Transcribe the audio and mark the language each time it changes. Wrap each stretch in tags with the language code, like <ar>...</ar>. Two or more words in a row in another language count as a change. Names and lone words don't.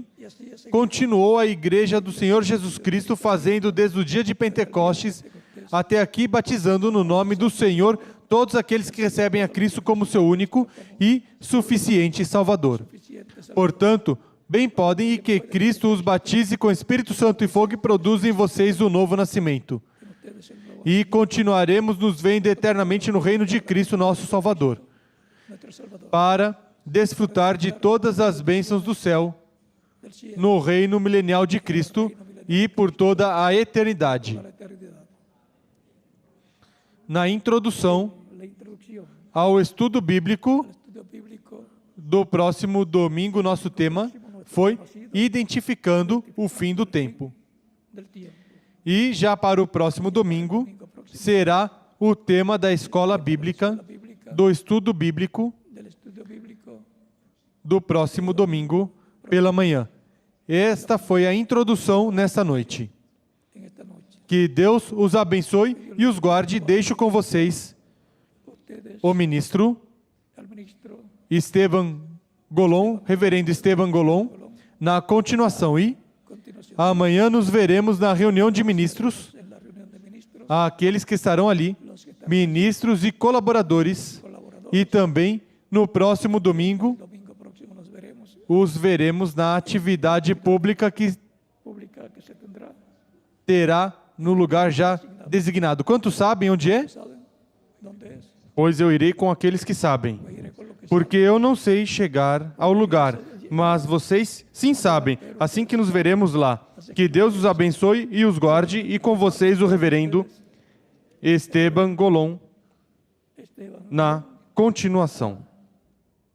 <es>Y así es</es> <pt>continuou a igreja do Senhor Jesus Cristo, fazendo desde o dia de Pentecostes até aqui, batizando no nome do Senhor todos aqueles que recebem a Cristo como seu único e suficiente Salvador.</pt> <es>suficiente.</es> <pt>Portanto, bem podem e que Cristo os batize com Espírito Santo e fogo e produza em vocês o novo nascimento.</pt> <es>Ustedes el nuevo,</es> <pt>E continuaremos nos vendo eternamente no reino de Cristo, nosso Salvador,</pt> <es>nuestro Salvador,</es> <pt>para desfrutar de todas as bênçãos do céu</pt> <es>del cielo</es> <pt>no reino milenial de Cristo e por toda a eternidade.</pt> <es>a la eternidad.</es> <pt>Na introdução</pt> <es>La introducción</es> <pt>ao estudo bíblico</pt> <es>al estudio bíblico</es> <pt>do próximo domingo, nosso tema foi identificando o fim do tempo.</pt> <es>del tiempo.</es> <pt>E já para o próximo domingo será o tema da escola bíblica, do estudo bíblico</pt> <es>Del estudio bíblico</es> <pt>do próximo domingo pela manhã. Esta foi a introdução nesta noite.</pt> <es>en esta noche.</es> <pt>Que Deus os abençoe e os guarde. Deixo com vocês</pt> <es>Ustedes,</es> <pt>o ministro</pt> <es>al ministro</es> <pt>Esteban Golon, reverendo Esteban Golon, na continuação. E</pt> <es>continuación</es> <pt>amanhã nos veremos na reunião de ministros,</pt> <es>en la reunión de ministros,</es> <pt>aqueles que estarão ali,</pt> <es>los que están</es> <pt>ministros e colaboradores.</pt> <es>colaboradores.</es> <pt>E também no próximo domingo</pt> <es>Domingo próximo nos veremos.</es> <pt>os veremos na atividade pública que</pt> <es>Pública que se tendrá.</es> <pt>terá no lugar já designado. Quantos sabem onde é?</pt> <es>¿Saben dónde es?</es> <pt>Pois eu irei com aqueles que sabem.</pt> <es>Yo iré con lo que</es> <pt>Porque eu não sei chegar ao lugar, mas vocês sim sabem. Assim que nos veremos lá. Que Deus os abençoe e os guarde, e com vocês o reverendo Esteban Golon Esteban, na continuação.</pt>